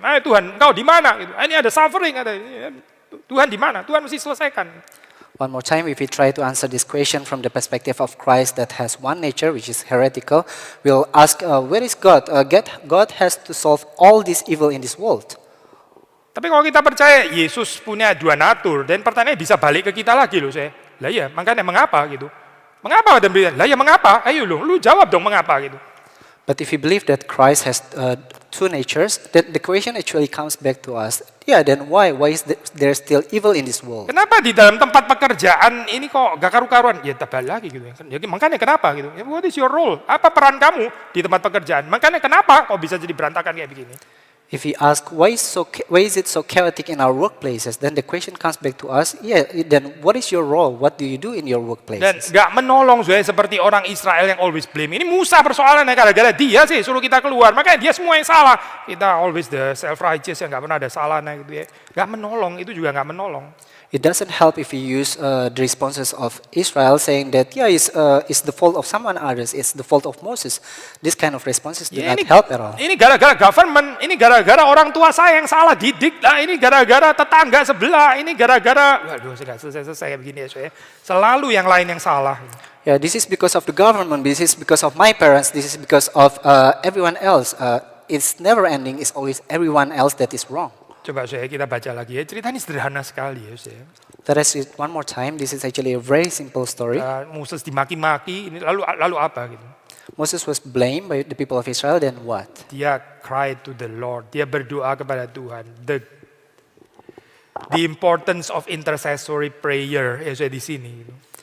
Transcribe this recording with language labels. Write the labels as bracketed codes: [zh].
[id] Nah, Tuhan, engkau di mana? Gitu. Ini ada suffering, ada Tuhan di mana? Tuhan mesti selesaikan. [en] One more time, if we try to answer this question from the perspective of Christ that has one nature, which is heretical, we'll ask, where is God? God has to solve all this evil in this world. [id] Tapi kalau kita percaya Yesus punya dua natur, dan pertanyaan bisa balik ke kita lagi loh, saya. Lah ya, makanya mengapa gitu? Mengapa dan berikan? Lah ya mengapa? Ayo lu jawab dong mengapa gitu. [en] But if you believe that Christ has two natures, then the question actually comes back to us. Yeah, then why? Why is there still evil in this world? [id] Kenapa di dalam tempat pekerjaan ini kok gak karu-karuan? Ya tebal lagi gitu. Jadi makanya kenapa gitu? [en] What is your role? [id] Apa peran kamu di tempat pekerjaan? Makanya kenapa kok bisa jadi berantakan kayak begini? [en] If we ask why is it so chaotic in our workplaces, then the question comes back to us. Yeah, then what is your role? What do you do in your workplaces? [id] Dan nggak menolong seperti orang Israel yang [en] always blame. [id] Ini Musa persoalannya gara-gara dia sih suruh kita keluar. Makanya dia semua yang salah. Kita [en] always the self righteous [id] yang nggak pernah ada salahnya gitu ya. Nggak menolong, itu juga nggak menolong. [en] It doesn't help if you use the responses of Israel saying that it's the fault of someone others, it's the fault of Moses. This kind of responses do Ya, not help at all. [id] ini gara-gara government, ini gara-gara orang tua saya yang salah didik, nah ini gara-gara tetangga sebelah, ini gara-gara, waduh saya nggak selesai begini ya saya. Selalu yang lain yang salah. [en] Yeah, this is because of the government, this is because of my parents, this is because of everyone else. It's never ending, it's always everyone else that is wrong. [id] Coba saya kita baca lagi ya, cerita ini sederhana sekali ya saya. [en] Let us read one more time. This is actually a very simple story. [id] Moses dimaki-maki, ini lalu apa gitu? [en] Moses was blamed by the people of Israel, then what? [id] Dia [en] cried to the Lord, [id] dia berdoa kepada Tuhan. [en] The importance of intercessory prayer [id] ya saya di sini. Gitu.